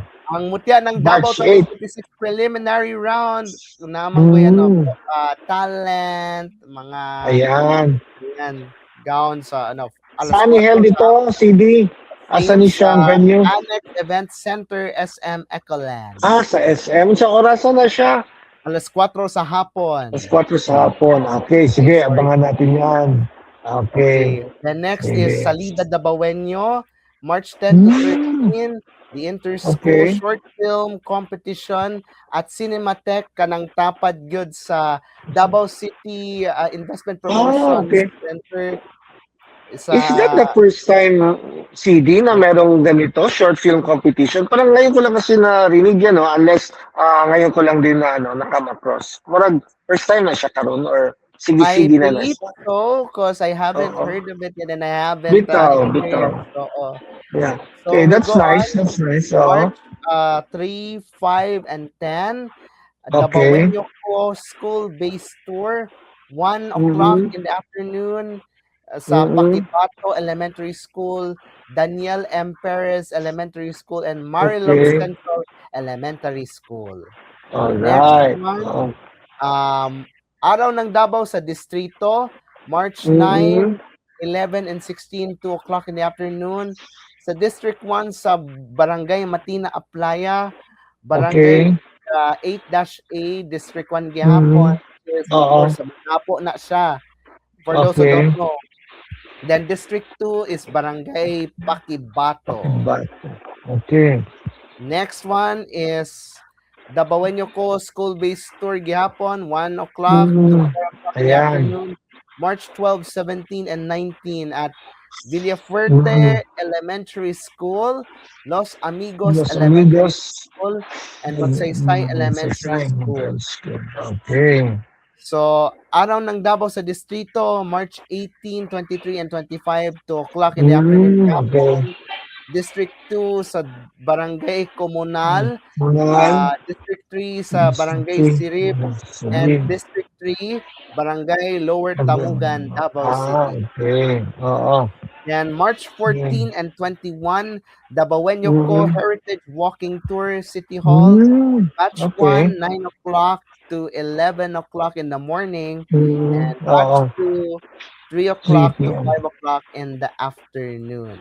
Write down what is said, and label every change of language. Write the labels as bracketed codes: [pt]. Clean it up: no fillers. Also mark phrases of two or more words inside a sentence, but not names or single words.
[tl] Ang mutya ng Davao 2026 [en] preliminary round, [tl] naman ko yan, talent, mga gown sa saan i-held ito, CD? Asan ni siyang venue? Annex Event Center, SM Ecoland. [ceb] Sa SM. Sa orasan na siya? Alas 4 sa hapon. Alas 4 sa hapon. [tl] Okay, sige, abangan natin yan. Okay. [en] The next is Salida Dabawenyo, March 10 to 13, the Inter-School Short Film Competition at Cinematech [ceb] kanang tapad gyud sa [en] Davao City Investment Promotion Center. Is that the first time, CD, [tl] na merong ganito, [en] short film competition? [tl] Parang ngayon ko lang kasi narinig yan, no? Unless ngayon ko lang din na nakam across. [ceb] Parang [en] first time [ceb] na siya karon or sige-sige na [en] I believe so, because I haven't heard of it yet and I haven't... Bitaw. Yeah. Okay, that's nice. That's nice. March 3, 5, and 10, Dabawenyo School-Based Tour, 1 o'clock in the afternoon, sa Paquipato Elementary School, Daniel M. Perez Elementary School, and Marilog Central Elementary School. Alright. Araw ng Davao sa Distrito, March 9, 11, and 16, 2 o'clock in the afternoon. [ceb] Sa District 1 sa Barangay Matina Aplaya, Barangay 8-A, District 1 gihapon. Sa Manapo na siya. [en] For those who don't know. Then District 2 is Barangay Paquibato. Okay. Next one is Dabawenyo School-Based Tour gihapon, 1 o'clock to 4 o'clock in the afternoon. March 12, 17, and 19 at Villafuerte Elementary School, Los Amigos Elementary School, and Magsaysay Elementary School. Okay. So, araw ng Davao sa Distrito, March 18, 23, and 25, 2 o'clock in the afternoon. District 2 sa Barangay Comunal, District 3 sa Barangay Sirip, and District 3, Barangay Lower Tamugan, Davao City. Then March 14 and 21, Dabawenyo Heritage Walking Tour, City Hall, Batch 1, 9 o'clock to 11 o'clock in the morning, and Batch 2, 3 o'clock to 5 o'clock in the afternoon.